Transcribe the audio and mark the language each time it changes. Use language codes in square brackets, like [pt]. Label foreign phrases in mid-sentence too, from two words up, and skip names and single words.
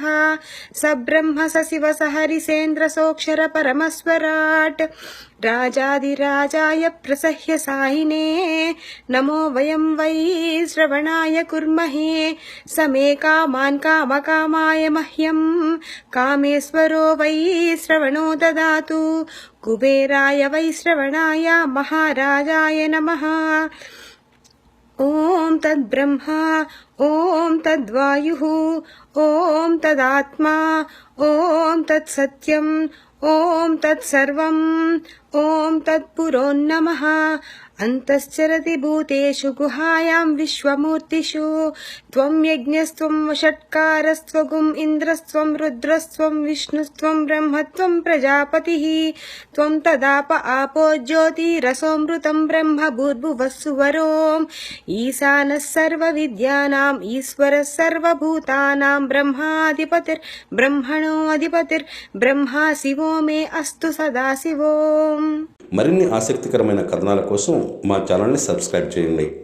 [sa] స బ్రహ్మ స శివ స హరిసేంద్ర సోక్షర పరమస్వరాట్ రాజాదిరాజాయ ప్రసహ్య సాయినే నమో వయం వై శ్రవణాయ కుర్మహే సమే కామాన్ కామకామాయ మహ్యం కామేశ్వరో వై శ్రవణో దదాతు కుబేరాయ వై శ్రవణాయ మహారాజాయ నమః ఓం తద్బ్రహ్మ ఓం తద్వాయుః ఓం తదాత్మా ఓం తత్సత్యం ॐ तत्सर्वम् ॐ तत्पुरोन्नमः अन्तश्चरति भूतेषु गुहायां विश्वमूर्तिषु त्वं यज्ञस्त्वं वषट्कारस्त्वगुम् इन्द्रस्त्वं रुद्रस्त्वं विष्णुस्त्वं ब्रह्मत्वं प्रजापतिः त्वं तदाप आपो ज्योतिरसोऽमृतं ब्रह्म भूर्भुवः सुवरोम् ईशानः सर्वविद्यानाम् ईश्वरः सर्वभूतानां ब्रह्माधिपतिर्ब्रह्मणोऽधिपतिर्ब्रह्मा शिवो मे अस्तु सदाशिवोम्। [te] మరిన్ని ఆసక్తికరమైన కథనాల కోసం మా ఛానల్ని సబ్స్క్రైబ్ చేయండి.